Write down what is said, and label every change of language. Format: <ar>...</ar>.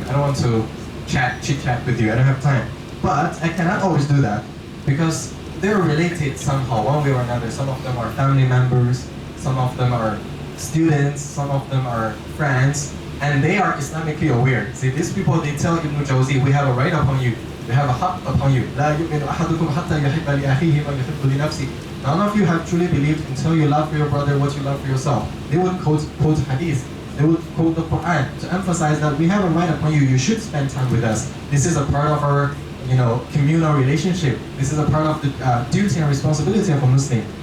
<en>I don't want to chit chat with you. I don't have time. But I cannot always do that because they're related somehow, one way or another. Some of them are family members, some of them are students, some of them are friends, and they are Islamically aware. See, these people, they tell Ibn Jawzi, we have a right upon you, we have a haqq upon you.</en> <ar>لا يؤمن أحدكم حتى يحب لأخيه ما يحب لنفسه.</ar> <en>None of you have truly believed until you love for your brother what you love for yourself. They would quote hadith, they would quote the Quran to emphasize that we have a right upon you, you should spend time with us. This is a part of our communal relationship. This is a part of the duty and responsibility of a Muslim.</en>